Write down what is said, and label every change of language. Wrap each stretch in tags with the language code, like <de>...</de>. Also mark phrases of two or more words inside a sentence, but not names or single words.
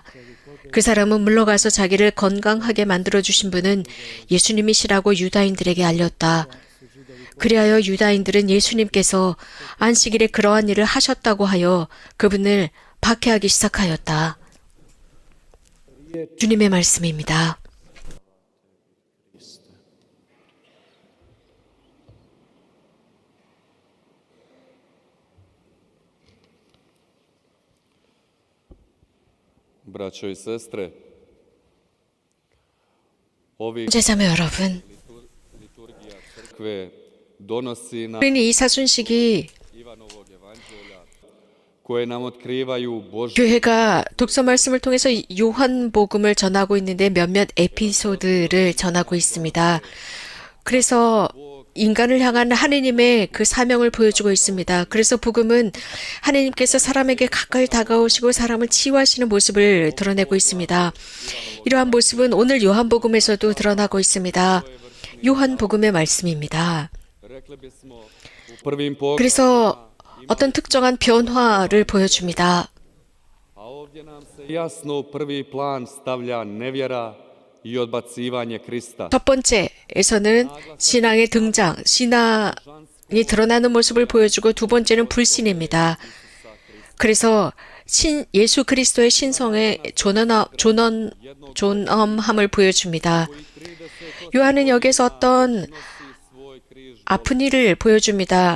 <ko>그 사람은 물러가서 자기를 건강하게 만들어주신 분은 예수님이시라고 유다인들에게 알렸다. 그리하여 유다인들은 예수님께서 안식일에 그러한 일을 하셨다고 하여 그분을 박해하기 시작하였다. 주님의 말씀입니다.</ko> <hr>Braćo i sestre, ovih</hr> <ko>제자매 여러분,</ko> <hr>liturgija crkve donosi nam</hr> <ko>우리는 이 사순식이</ko> <hr>Ivanovog evanđelja koje nam otkrivaju Božju</hr> <ko>교회가 독서 말씀을 통해서 요한복음을 전하고 있는데 몇몇 에피소드를 전하고 있습니다. 그래서 인간을 향한 하느님의 그 사명을 보여주고 있습니다. 그래서 복음은 하느님께서 사람에게 가까이 다가오시고 사람을 치유하시는 모습을 드러내고 있습니다. 이러한 모습은 오늘 요한복음에서도 드러나고 있습니다. 요한복음의 말씀입니다.</ko> <hr>rekli bismo u prvim poglavljima,</hr> <ko>그래서 어떤 특정한 변화를 보여줍니다.</ko> <hr>a ovdje nam se jasno u prvi plan stavlja nevjera i odbacivanje Krista.</hr> <ko>첫 번째에서는 신앙의 등장, 신앙이 드러나는 모습을 보여주고 두 번째는 불신입니다. 그래서 예수 그리스도의 신성의 존엄함을 보여줍니다. 요한은 여기서 어떤 아픈 일을 보여줍니다.</ko>